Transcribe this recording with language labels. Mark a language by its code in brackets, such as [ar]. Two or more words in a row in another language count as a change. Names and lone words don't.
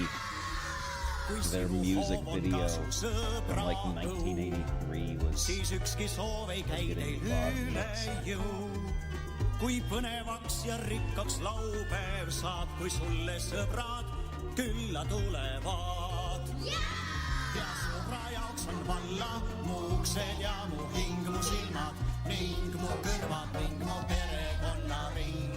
[en] Their music video from like 1983 was getting VOD mutes. [et] Kui põnevaks ja rikkaks laupäev saab, kui sulle sõbrad külla tulevad. Ja sõbra jaoks on valla mu uksed ja mu hing, mu silmad ning mu kõrvad ning mu perekonnaring.